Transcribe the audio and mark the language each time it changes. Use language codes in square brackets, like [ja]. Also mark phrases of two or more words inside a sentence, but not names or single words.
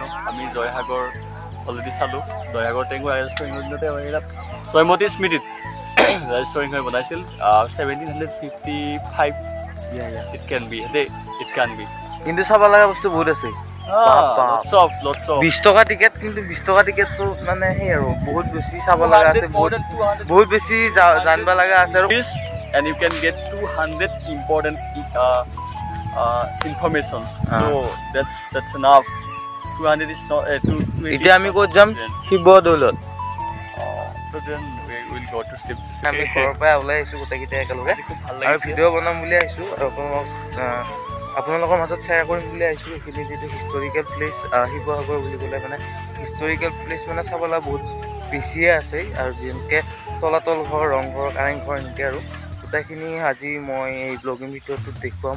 [as] আমি জয়সাগৰ অলৰেডি চালোঁ, জয়সাগৰ টেংক ৰাজেশ্বৰ সিংহৰ দিনতে এইবিলাক জয়মতী স্মৃতিত ৰাজেশ্বৰ সিংহই বনাইছিল 1755। [en] It can be there, it can be. [as] কিন্তু চাব লগা বস্তু বহুত আছে। 20 টকা টিকেট, কিন্তু 20 টকা টিকেটটো মানে সেই আৰু বহুত বেছি চাব লগা আছে, বহুত বেছি জানিব লগা আছে আৰু [en] and you can get 200 important informations. So that's enough. 200 is not [as] এতিয়া আমি ক'ত যাম? শিৱদৌলত। [en] So then we will go to Shiv. [as] আমি ঘৰৰ পৰা ওলাই আহিছোঁ গোটেইকেইটা একেলগে, আৰু ভিডিঅ' বনাম বুলি আহিছোঁ আৰু আপোনালোকৰ মাজত শ্বেয়াৰ কৰিম বুলি আহিছোঁ। এইখিনি যিটো [en] historical place [as] শিৱসাগৰ বুলি ক'লে মানে [en] historical place [as] মানে চাবলৈ বহুত বেছিয়ে আছে, আৰু যেনেকৈ তলাতল ঘৰ, ৰংঘৰ, কাৰেংঘৰ এনেকৈ আৰু গোটেইখিনি আজি মই এই ব্লগিং ভিডিঅ'টোত দেখুৱাম।